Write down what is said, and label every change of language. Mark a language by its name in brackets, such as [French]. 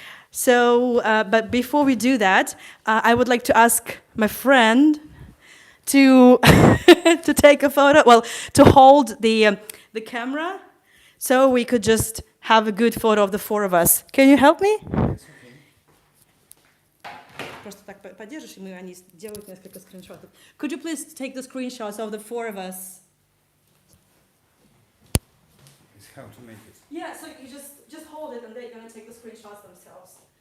[English] So, but before we do that, I would like to ask my friend to to take a photo. Well, to hold the camera, so we could just have a good photo of the four of us. Can you help me? [Russian] Просто так подержишь, и они сделают несколько скриншотов. [English] Could you please take the screenshots of the four of us? It's how to make it. Yeah, so you just hold it and they're going to take the screenshots themselves.